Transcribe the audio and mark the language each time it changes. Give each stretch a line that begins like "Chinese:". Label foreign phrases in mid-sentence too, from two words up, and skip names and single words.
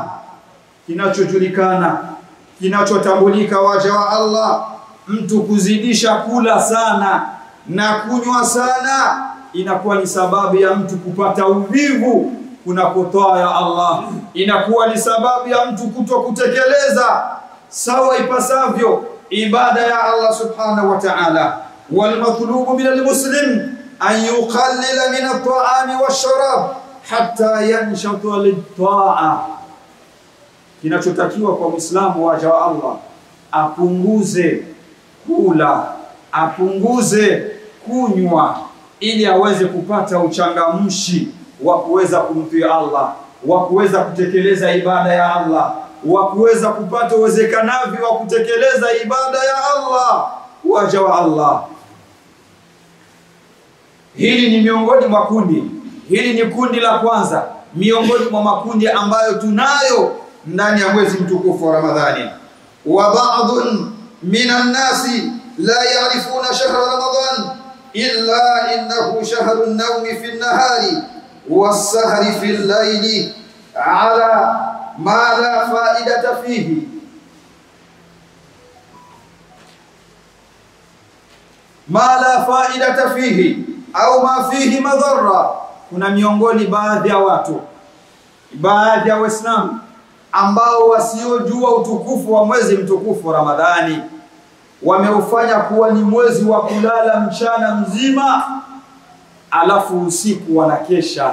Swahili: Kinachojulikana, kinachotambulika waja wa Allah, mtu kuzidisha kula sana na kunywa sana inakuwa ni sababu ya mtu kupata uvivu kunakotoa ya Allah, inakuwa ni sababu ya mtu kuto kutekeleza sawa ipasavyo ibada ya Allah
Arabic: سبحانه وتعالى. والمطلوب من المسلم أن يقلل من الطعام والشراب حتى ينشط للطاعة.
Swahili: Kinachotakiwa kwa Muislamu waja wa Allah, apunguze kula, apunguze kunywa, ili aweze kupata uchangamshi wa kuweza kumtii Allah, wa kuweza kutekeleza ibada ya Allah, wa kuweza kupata uwezekanavyo wa kutekeleza ibada ya Allah. Waja wa Allah, hili ni miongoni mwa kundi, hili ni kundi la kwanza miongoni mwa makundi ambayo tunayo ndani ya mwezi mtukufu wa Ramadhani.
Arabic: وبعض من الناس لا يعرفون شهر رمضان إلا أنه شهر النوم في النهار والسهر في الليل على ما لا فائدة فيه. ما لا فائدة فيه أو ما فيه مضرة.
Swahili: Kuna miongoni baadhi ya watu, baadhi ya Waislamu ambao wasiojua utukufu wa mwezi mtukufu wa Ramadhani, wameufanya kuwa ni mwezi wa kulala mchana mzima alafu usiku wanakesha.